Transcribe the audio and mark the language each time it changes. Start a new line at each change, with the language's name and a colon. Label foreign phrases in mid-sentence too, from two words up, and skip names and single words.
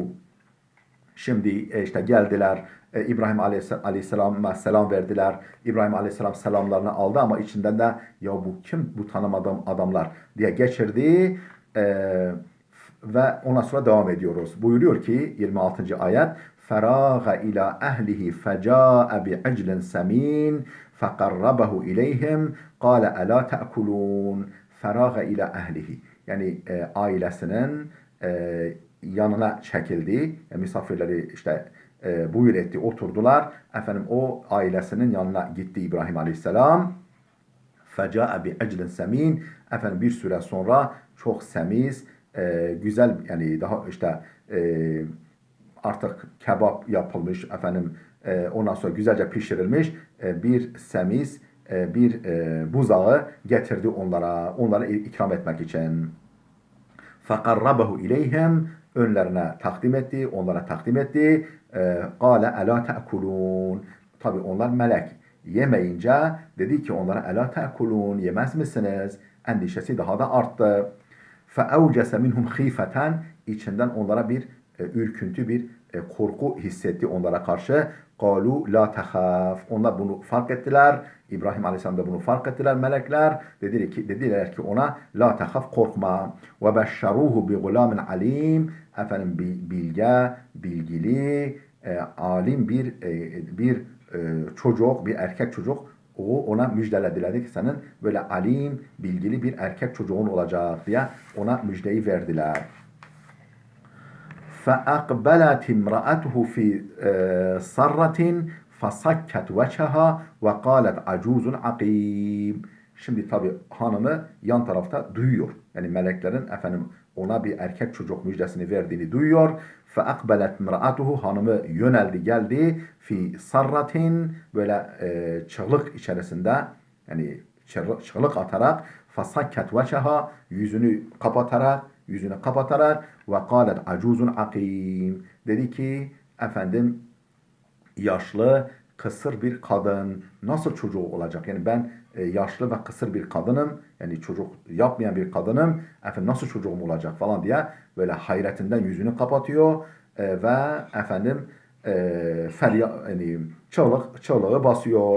Turkish: Şimdi işte geldiler, İbrahim Aleyhisselam'a selam verdiler. İbrahim Aleyhisselam selamlarını aldı ama içinden de ya bu kim, bu tanımadığım adamlar diye geçirdi. Ve ondan sonra devam ediyoruz. Buyuruyor ki
Arabic: 26. ayet فَرَاغَ إِلَى أَهْلِهِ فَجَاءَ بِعِجْلٍ سَمِينٍ فَقَرَّبَهُ إِلَيْهِمْ قَالَ أَلَا تَأْكُلُونَ فَرَاغَ إِلَى أَهْلِهِ
Turkish: yani ailesinin yanına çekildi. Misafirleri işte buyur etti, oturdular. O ailesinin yanına gitti İbrahim Aleyhisselam.
Arabic: فَجَاءَ بِعِجْلٍ سَمِينٍ
Turkish: bir süre sonra çok semiz, güzel, yani daha işte artık kebap yapılmış, ondan sonra güzelce pişirilmiş bir semiz, bir buzağı getirdi onlara ikram etmek için.
Arabic: فَقَرَّبَهُ اِلَيْهِمْ
Turkish: önlerine takdim etti, onlara takdim etti.
Arabic: قَالَ اَلَا تَأْكُلُونَ
Turkish: tabi onlar melek. Yemeyince dedi ki onlara
Arabic: اَلَا تَأْكُلُونَ
Turkish: yemez misiniz? Endişesi daha da arttı.
Arabic: فَاَوْجَسَ مِنْهُمْ خِيفَةً
Turkish: içinden onlara bir ürküntü, bir korku hissetti onlara karşı.
Arabic: قَالُوا لَا تَخَافْ
Turkish: onlar bunu fark ettiler. İbrahim Aleyhisselam da bunu fark ettiler melekler. Dediler ki ona
Arabic: لا تخف,
Turkish: korkma. Ve
Arabic: بشروه بغلام عليم
Turkish: bilge, bilgili, alim bir çocuk, bir erkek çocuk. Ona müjdelediler ki senin böyle alim, bilgili bir erkek çocuğun olacak diye ona müjdeyi verdiler.
Arabic: فَأَقْبَلَتِ امْرَأَتُهُ فِي صَرَّةٍ فَسَكَّتْ وَجْهَهَا وَقَالَتْ عَجُوزٌ عَقِيمٌ
Turkish: Şimdi tabi hanımı yan tarafta duyuyor. Yani meleklerin ona bir erkek çocuk müjdesini verdiğini duyuyor.
Arabic: فَأَقْبَلَتْ امْرَأَتُهُ
Turkish: hanımı yöneldi geldi.
Arabic: فِي صَرَّةٍ
Turkish: böyle çığlık içerisinde, yani çığlık atarak
Arabic: فَسَكَّتْ وَجْهَهَا
Turkish: yüzünü kapatarak ve
Arabic: قالت عجوز عقيم
Turkish: dedi ki yaşlı kısır bir kadın nasıl çocuğu olacak? Yani ben yaşlı ve kısır bir kadınım, yani çocuk yapmayan bir kadınım, nasıl çocuğum olacak falan diye böyle hayretinden yüzünü kapatıyor ve yani çığlığı basıyor.